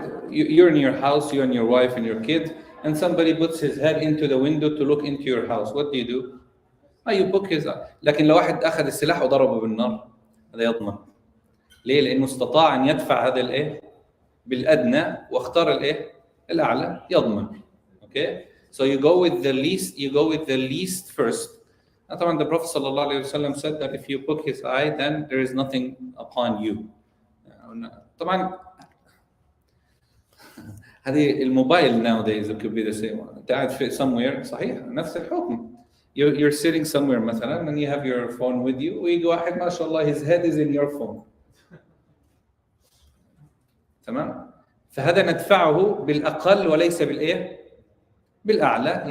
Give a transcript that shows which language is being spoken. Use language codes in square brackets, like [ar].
[en] You're in your house, you and your wife and your kids, and somebody puts his head into the window to look into your house. What do? You book his eye. [ar] لكن لو واحد أخذ السلاح وضربه بالنار هذا يضمن. ليه؟ لأنه استطاع أن يدفع هذا الإيه بالأدنى واختار الإيه الأعلى يضمن. [en] Okay, so you go with the least first. [ar] طبعا [en] the Prophet صلى الله عليه وسلم said that if you book his eye, then there is nothing upon you. [ar] طبعا هذه الموبايل [en] nowadays it could be the same. [ar] أنت قاعد في [en] somewhere [ar] صحيح نفس الحكم. [en] You're sitting somewhere [ar] مثلا [en] and you have your phone with you [ar] ويجي واحد ما شاء الله [en] his head is in your phone. [ar] تمام؟ فهذا ندفعه بالأقل وليس بالإيه؟ بالأعلى.